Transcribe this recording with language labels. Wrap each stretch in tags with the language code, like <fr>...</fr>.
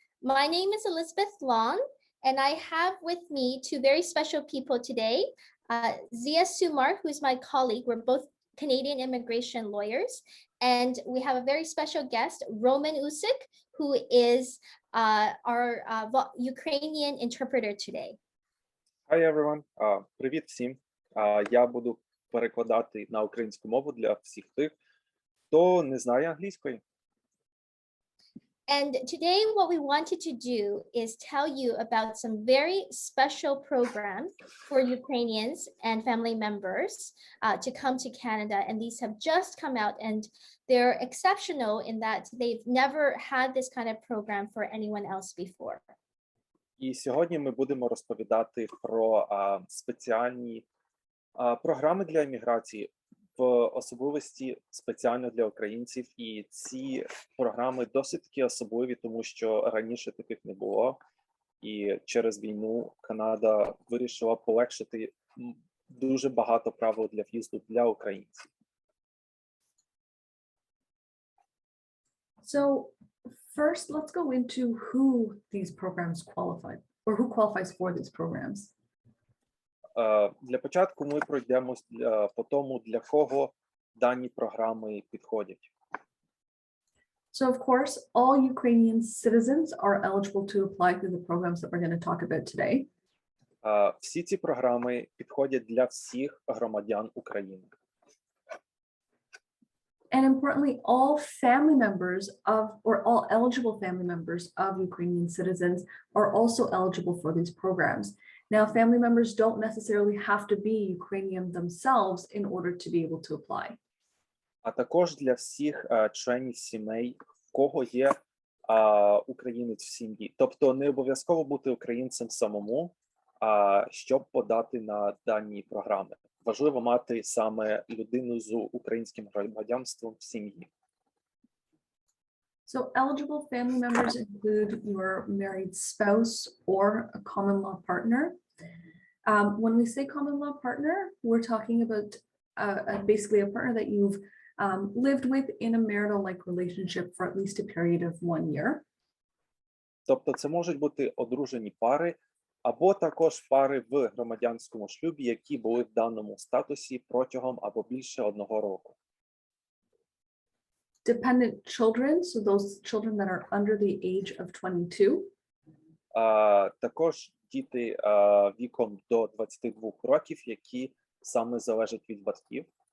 <en>My name is Elizabeth Long, and I have with me two very special people today. Zia Sumar, who's my colleague. We're both Canadian immigration lawyers. And we have a very special guest, Roman Usik, who is our Ukrainian interpreter today. Hi, everyone.</en> <uk>Привіт всім. Я буду перекладати на українську мову для всіх тих, хто не знає англійської.</uk> <en>And today what we wanted to do is tell you about some very special programs for Ukrainians and family members to come to Canada. And these have just come out and they're exceptional in that they've never had this kind of program for anyone else before.</en> <uk>І сьогодні ми будемо розповідати про спеціальні програми для імміграції, в особливості спеціально для українців. І ці програми досить таки особливі, тому що раніше таких не було. І через війну Канада вирішила полегшити дуже багато правил для в'їзду для українців.</uk> <en>So first, let's go into who these programs qualify, or who qualifies for these programs.</en> <uk>Для початку ми пройдемось по тому, для кого дані програми підходять.</uk> <en>So of course, all Ukrainian citizens are eligible to apply through the programs that we're going to talk about today.</en> <uk>Всі ці програми підходять для всіх громадян України.</uk> <en>And importantly, all family members of, or all eligible family members of Ukrainian citizens are also eligible for these programs. Now, family members don't necessarily have to be Ukrainian themselves in order to be able to apply.</en> <uk>А також для всіх членів сімей, в кого є українець в сім'ї. Тобто не обов'язково бути українцем самому, щоб подати на дані програми. Важливо мати саме людину з українським громадянством в сім'ї.</uk> <en>So eligible family members include your married spouse or a common law partner. When we say common law partner, we're talking about basically a partner that you've lived with in a marital-like relationship for at least a period of 1 year.</en> <uk>Тобто це можуть бути одружені пари, або також пари в громадянському шлюбі, які були в даному статусі протягом або більше 1 року.</uk> <en>Dependent children, so those children that are under the age of 22.</en> <uk>Також діти віком до 22 років, які саме залежать від батьків.</uk>